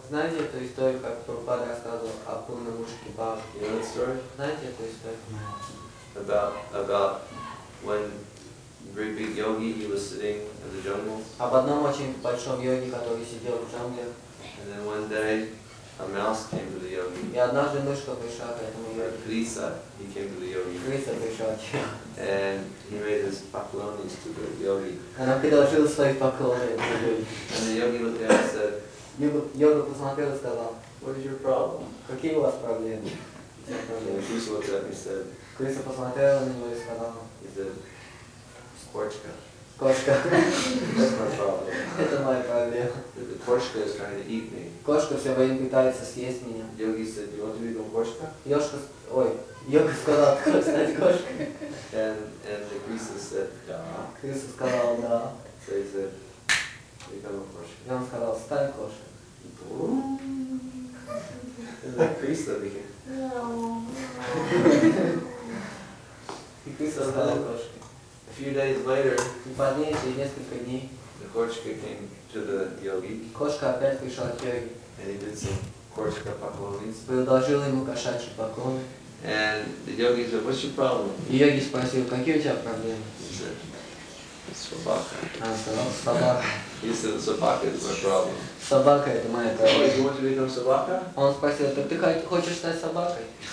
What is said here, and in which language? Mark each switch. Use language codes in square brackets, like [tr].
[ru] Знаете эту историю, как Прабхупада рассказывал о Пурна Мушике Бхаве? [en] You know that story? [ru] Знаете эту историю? [en] About when a great big yogi, he was sitting in the jungle. [ru] Об одном очень большом йоге, который сидел в джунглях. [en] And then one day, a mouse came to the yogi. [ru] И однажды мышка пришла к этому йоге. [en] Krisa, he came to the yogi. [ru] Крыса пришла к нему. [en] And he made his paklonis to the yogi. [ru] Она предложила свои поклоны этому йоге. [en] And the yogi looked at him and said, [ru] Йога посмотрел и сказал, [en] what is your problem? [ru] какие у вас проблемы? [en] And Krisa looked at me and said, [ru] Крыса посмотрела на него и сказала, [en] he said, Korchka. [ru] кошка, [en] That's my problem. [ru] это моя проблема. [en] The Korchka is trying to eat me. [ru] Кошка все время пытается съесть меня. [en] Yogi said, you want to become Korchka? [ru] Йога сказала, ты хочешь стать кошкой? [en] And the Krisa said, yeah. [ru] Крыса сказала, да. [en] So he said, become a Korchka. [ru] И он сказал, стань кошкой. [en] And the Krisa became. [ru] И крыса стала кошкой. [en] A few days later, [ru] И позднее, через несколько дней, [en] the Korchka came to the yogi, [ru] кошка опять пришла к йоге. [en] and he did some Korchka paklonis. [ru] Предложила ему кошачьи поклоны. [en] And the yogi said, what's your problem? [ru] И йоги спросил, какие у тебя проблемы? [en] He said, Sobaka. [ru] Она сказала, собака. [en] He said, Sobaka is my problem. [ru] Собака это моя [en] Oh, [ru] проблема. [en] you want to become Sobaka? [ru] Он спросил, так ты хочешь стать собакой?